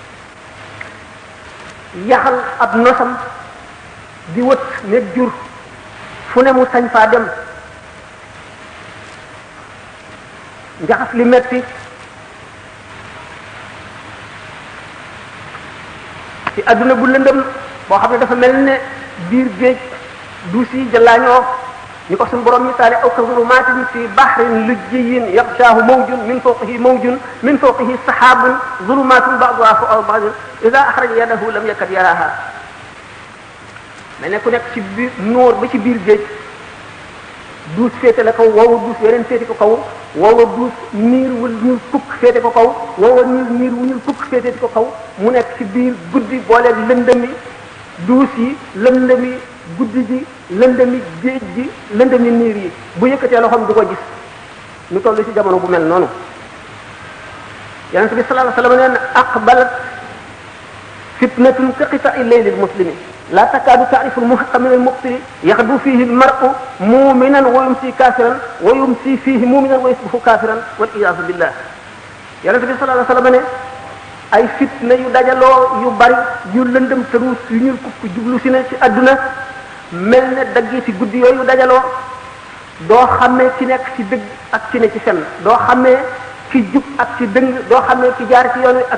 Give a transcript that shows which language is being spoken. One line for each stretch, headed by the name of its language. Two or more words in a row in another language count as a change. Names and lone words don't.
Wolof: yaxal ab nosam di wët nekk jur fu ne mu sañ faa dem njaxas li metti ci adduna bu lëndëm boo xam ne dafa mel ne biir géej duus yi jëllaañoo ni ko suñu borom misaale
Arabic: أو كظلمات في بحر لجي يغشاه موج من فوقه سحاب ظلمات بعضها فوق بعض إذا أخرج يده لم يكد يراها
Wolof: mais ne ku nekk ci biir noor ba ci biir géej duus féete la kaw woowa duus weneen féete ko kaw woowa duus niir wu ñuul kukk féete ko kaw woowa niir wu ñuul kukk féete ko kaw mu nekk ci biir guddi booleeg lëndëmi duus yi lëndëmi guddi gi lëndëmi géej gi lëndëmi niir yi bu yëkkatee loxoom du ko gis ñu toll ci jamono bu mel noonu yonent bi
Arabic: صلى الله عليه وسلم
Wolof: nee na
Arabic: أقبلت فتنة كقطع الليل المسلم لا تكاد تعرف المحق من المقتل يغدو فيه المرء مؤمنا ويمسي كافرا ويمسي فيه مؤمنا ويصبح كافرا والعياذ بالله
Wolof: yonent bi
Arabic: صلى الله عليه وسلم
Wolof: ne ay fitna yu dajaloo yu bari yu lëndëm tëruus yu ñuul kukk jublu si ne ci adduna mel ne daggi ci guddi yooyu dajaloo doo xamee ci nekk ci dëgg ak ci ne ci fen doo xamee ci jub ak ci dëng doo xamee ci jaar ci yoon wi